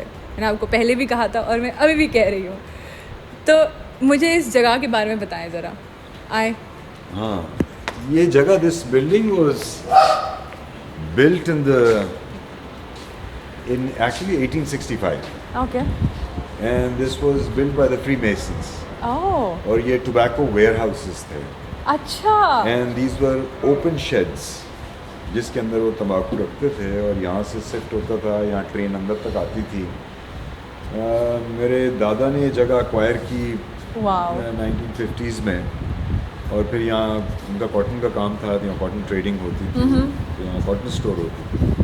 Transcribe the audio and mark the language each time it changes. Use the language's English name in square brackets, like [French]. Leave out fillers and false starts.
[Urdu] میں نے آپ کو پہلے بھی کہا تھا اور میں ابھی بھی کہہ رہی ہوں. تو مجھے اس جگہ کے بارے میں بتائیں ذرا. آئے. [English] ہاں, یہ جگہ, this building was built in actually 1865. Okay. And this was built by the Freemasons. اوہ. [Urdu] اور یہ ٹوبیکو ویئر ہاؤسز تھے. اچھا. [English] And these were open sheds [Urdu] جس کے اندر وہ تمباکو رکھتے تھے اور یہاں سے شفٹ ہوتا تھا, یہاں ٹرین اندر تک آتی تھی. میرے دادا نے یہ جگہ ایکوائر کی 1950s میں, اور پھر یہاں ان کا کاٹن کا کام تھا, یہاں کاٹن ٹریڈنگ ہوتی تھی, تو یہاں کاٹن اسٹور ہوتی تھی.